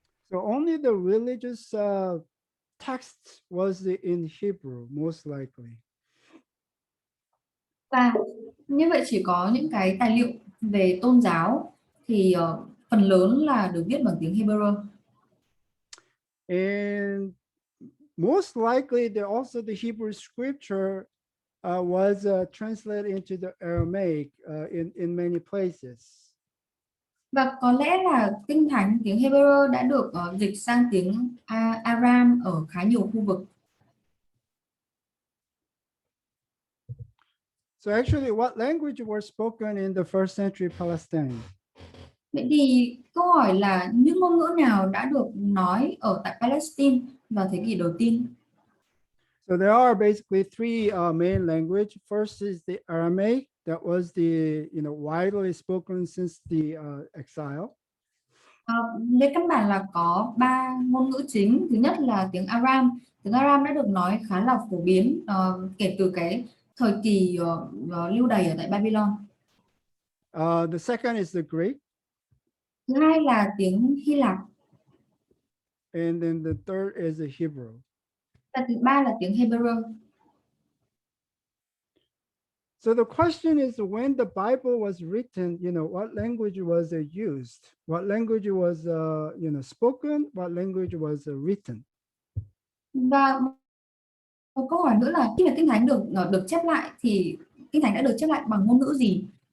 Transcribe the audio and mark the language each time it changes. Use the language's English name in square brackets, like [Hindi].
[English] So only the religious texts was in Hebrew, most likely. [Vietnamese] Và như vậy chỉ có những cái tài liệu về tôn giáo thì phần lớn là được viết bằng tiếng Hebrew. [English] And most likely, also the Hebrew scripture was translated into the Aramaic in many places. [Vietnamese] Và có lẽ là kinh thánh tiếng Hebrew đã được dịch sang tiếng Aram ở khá nhiều khu vực. [English] So actually, what language were spoken in the first century Palestine? [Vietnamese] Vậy thì câu hỏi là những ngôn ngữ nào đã được nói ở tại Palestine vào thế kỷ đầu tiên? [English] So there are basically three main language. First is the Aramaic, that was the widely spoken since the exile. [Vietnamese] Về căn bản là có ba ngôn ngữ chính. Thứ nhất là tiếng Aram. Tiếng Aram đã được nói khá là phổ biến kể từ cái thời kỳ lưu đày ở tại Babylon. [English] The second is the Greek. [Vietnamese] Thứ hai là tiếng Hy Lạp. [English] And then the third is the Hebrew. [Vietnamese] Và thứ ba là tiếng Hebrew. [English] So the question is, when the Bible was written, what language was used? What language was, spoken? What language was written? [Vietnamese] Và một câu hỏi nữa là khi mà kinh thánh được chép lại thì kinh thánh đã được chép lại bằng ngôn ngữ gì?